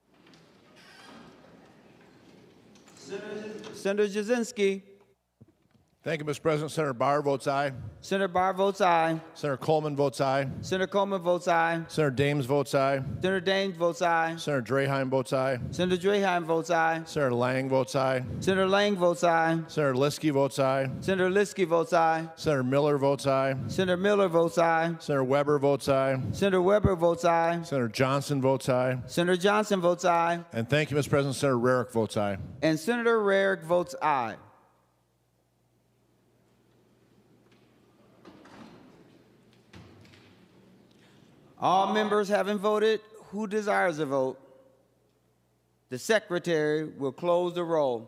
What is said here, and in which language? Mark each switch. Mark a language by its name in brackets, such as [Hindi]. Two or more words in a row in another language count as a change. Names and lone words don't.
[English] Senator Jasinski. Thank you, Mr. President. Senator Barr votes aye. Senator Barr votes aye. Senator Coleman votes aye. Senator Coleman votes aye. Senator Dames votes aye. Senator Daines votes aye. Senator Draheim votes aye. Senator Draheim votes aye. Senator Lang votes aye. Senator Lang votes aye. Senator Liskey votes aye. Senator Liskey votes aye. Senator Miller votes aye. Senator Miller votes aye. Senator Weber votes aye. Senator Weber votes aye. Senator Johnson votes aye. Senator Johnson votes aye. And thank you, Mr. President. Senator Rarick votes aye. And Senator Rarick votes aye. All members having voted, who desires a vote? The secretary will close the roll.